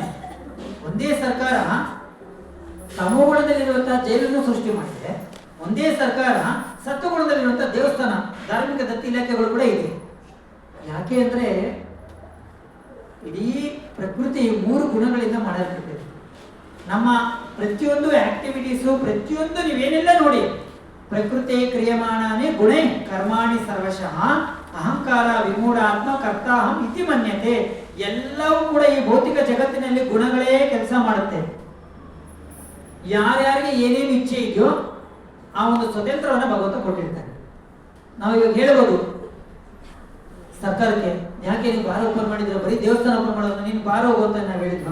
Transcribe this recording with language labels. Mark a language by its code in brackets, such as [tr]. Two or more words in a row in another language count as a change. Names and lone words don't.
[kn] ಒಂದೇ ಸರ್ಕಾರ ತಮೋಗುಣದಲ್ಲಿರುವಂತಹ ಜೈಲನ್ನು ಸೃಷ್ಟಿ ಮಾಡಿದೆ, ಒಂದೇ ಸರ್ಕಾರ ಸತ್ವಗುಣದಲ್ಲಿರುವಂತಹ ದೇವಸ್ಥಾನ, ಧಾರ್ಮಿಕ ದತ್ತಿ ಇಲಾಖೆಗಳು ಕೂಡ ಇದೆ. ಯಾಕೆ ಅಂದ್ರೆ ಇಡೀ ಪ್ರಕೃತಿ 3 ಗುಣಗಳಿಂದ ಮಾಡಲ್ಪಟ್ಟಿದೆ. ನಮ್ಮ ಪ್ರತಿಯೊಂದು ಆಕ್ಟಿವಿಟೀಸು, ಪ್ರತಿಯೊಂದು ನೀವೇನೆಲ್ಲ ನೋಡಿ, [sa] ಪ್ರಕೃತಿ ಕ್ರಿಯಮಾಣಾನೇ ಗುಣೇ ಕರ್ಮಾಣಿ ಸರ್ವಶಃ ಅಹಂಕಾರ ವಿಮೂಢಾತ್ಮ ಕರ್ತಾಹಂ ಇತಿ ಮನ್ಯತೆ. [kn] ಎಲ್ಲವೂ ಕೂಡ ಈ ಭೌತಿಕ ಜಗತ್ತಿನಲ್ಲಿ ಗುಣಗಳೇ ಕೆಲಸ ಮಾಡುತ್ತೆ. ಯಾರ್ಯಾರಿಗೆ ಏನೇನು ಇಚ್ಛೆ ಇದೆಯೋ ಆ ಒಂದು ಸ್ವತಂತ್ರವನ್ನ ಭಗವಂತ ಕೊಟ್ಟಿರ್ತಾರೆ. ನಾವು ಇವಾಗ ಹೇಳ್ಬೋದು ಸರ್ಕಾರಕ್ಕೆ, ಯಾಕೆ ನೀವು [en] bar open [kn] ಮಾಡಿದ್ರೆ, ಬರೀ ದೇವಸ್ಥಾನ ಓಪನ್ ಮಾಡೋದು, ನೀನು ಬಾರ್ ಹೋಗು ಅಂತ ನಾವು ಹೇಳಿದ್ವಾ?